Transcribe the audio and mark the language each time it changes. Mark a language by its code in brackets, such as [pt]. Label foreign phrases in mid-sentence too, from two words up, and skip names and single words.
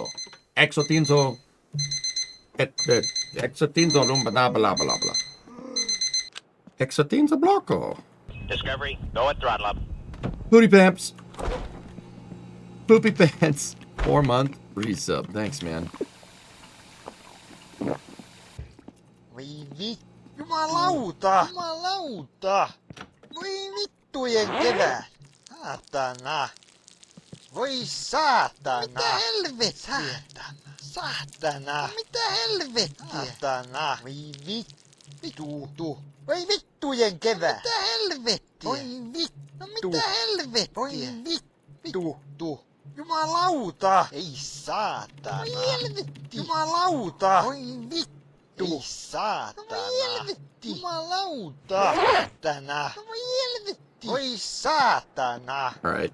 [en] Exotinzo. Exotinzo blah blah blah blah. Exotinzo Bloco. Discovery, go and throttle up. Booty Pants. Poopy Pants. 4-month resub. Thanks, man. [fi] Voi vittu. Jumalauta. Jumalauta. Voi vittujen kevät. Saatana. Voi saatana. Mitä helvettiä? Saatana. Saatana. Mitä helvettiä? Saatana. Voi vittu. Voi vittujen kevät. Mitä helvettiä? Voi vittu. No mitä helvettiä? Voi vittu. Jumalauta. Ei saatana. Voi helvetti. Jumalauta. Voi vittu. Ei saatana. No voi helvetti. Jumalauta. Saatana. No voi helvetti. Voi saatana. [en] All right.